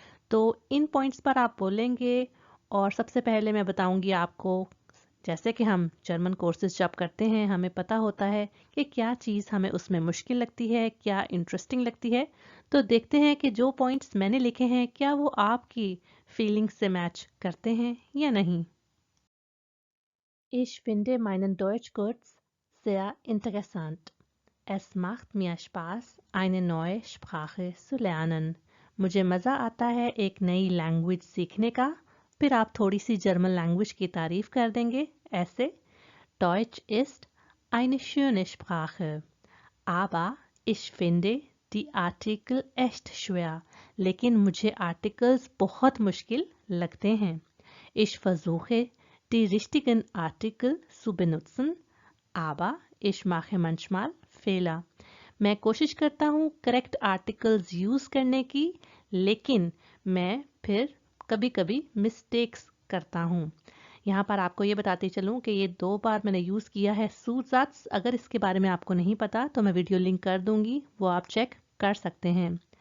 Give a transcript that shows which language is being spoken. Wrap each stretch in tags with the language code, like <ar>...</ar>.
<hi>तो इन पॉइंट्स पर आप बोलेंगे। और सबसे पहले मैं बताऊंगी आपको, जैसे कि हम जर्मन कोर्सेज जब करते हैं हमें पता होता है कि क्या चीज़ हमें उसमें मुश्किल लगती है, क्या इंटरेस्टिंग लगती है। तो देखते हैं कि जो पॉइंट्स मैंने लिखे हैं क्या वो आपकी फीलिंग्स से मैच करते हैं या नहीं।</hi> <de>Ich finde meinen Deutschkurs sehr interessant. Es macht mir Spaß, eine neue Sprache zu lernen.</de> <hi>मुझे मज़ा आता है एक नई लैंग्वेज सीखने का। फिर आप थोड़ी सी जर्मन लैंग्वेज की तारीफ कर देंगे ऐसे:</hi> <de>Deutsch ist eine schöne Sprache, aber ich finde die Artikel echt schwer.</de> <hi>लेकिन मुझे आर्टिकल्स बहुत मुश्किल लगते हैं।</hi> <de>Ich versuche, die richtigen Artikel zu benutzen, aber ich mache manchmal Fehler.</de> <hi>मैं कोशिश करता हूँ करेक्ट आर्टिकल्स यूज करने की, लेकिन मैं फिर कभी कभी मिस्टेक्स करता हूँ। यहाँ पर आपको ये बताते चलूँ कि ये 2 बार मैंने यूज़ किया है सूट्स। अगर इसके बारे में आपको नहीं पता तो मैं वीडियो लिंक कर दूंगी, वो आप चेक कर सकते हैं।</hi>